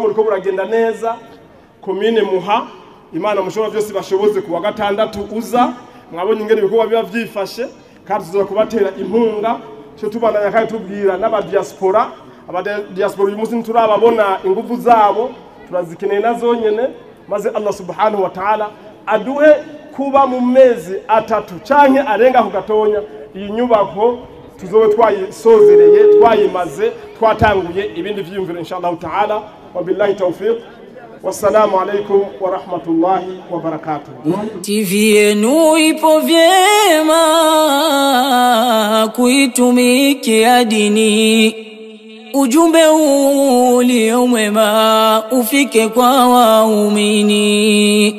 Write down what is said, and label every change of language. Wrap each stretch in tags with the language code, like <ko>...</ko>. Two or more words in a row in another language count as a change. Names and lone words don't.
<rn>uriko buragenda neza komine Muha Imana mushobora byose bashoboze ku wa gatandatu uza mwabonye ingene ibikorwa biba vyifashe kandi tuzoza kubatera impunga cyo tubandanya kandi tubwira n'aba diaspora uyu munsi nturababona ingufu zabo turazikeneye nazo nyene maze Allah</rn> <ar>سبحانه وتعالى</ar> <rn>aduhe kuba mu mezi 3 canke arenga ku gatonya iyi nyubako tuzobe twayisozereye twayimaze twatanguye ibindi vyiyumviro</rn> <ar>إن شاء الله تعالى وبالله التوفيق والسلام عليكم ورحمة الله وبركاته.</ar> <sw>TV yenu ipo vyema kuitumikia dini ujumbe ulio mwema ufike kwa waumini.</sw>